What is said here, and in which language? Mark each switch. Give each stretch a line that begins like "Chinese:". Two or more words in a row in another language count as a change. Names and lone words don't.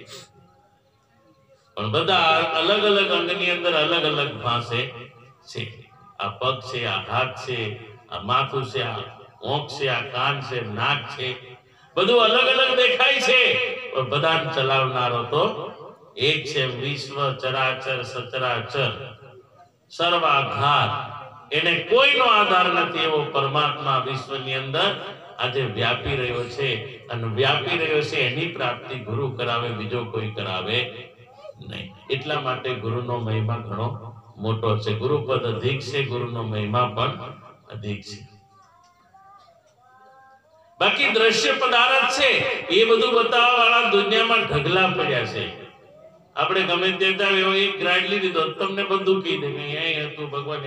Gujarati: પણ બધા અલગ અલગ અંગની અંદર અલગ અલગ ભાષે છે આ પગ છે આ હાથ છે આ માથું છે આ ઓંખ છે આ કાન છે નાક છે બધું અલગ અલગ દેખાય છે પણ બધા ચલાવનારો તો એક છે વિશ્વ ચરાચર સચરાચર સર્વાધાર એને કોઈનો આધાર નથી એવો પરમાત્મા વિશ્વની અંદર આજે વ્યાપી રહ્યો છે અને વ્યાપી રહ્યો છે એની પ્રાપ્તિ ગુરુ કરાવે બીજો કોઈ કરાવે નહીં એટલા માટે ગુરુનો મહિમા ઘણો મોટો છે ગુરુપદ અધિક છે ગુરુનો મહિમા પણ અધિક છે બાકી દ્રશ્ય પદાર્થ છે એ બધું બતાવવા વાળા દુનિયામાં ઢગલા પડ્યા છે આપણે ગમે તેતા એવો એક ગ્રાડ લીધી તો તમને બધું કહી દે કે અહીં હતું ભગવાન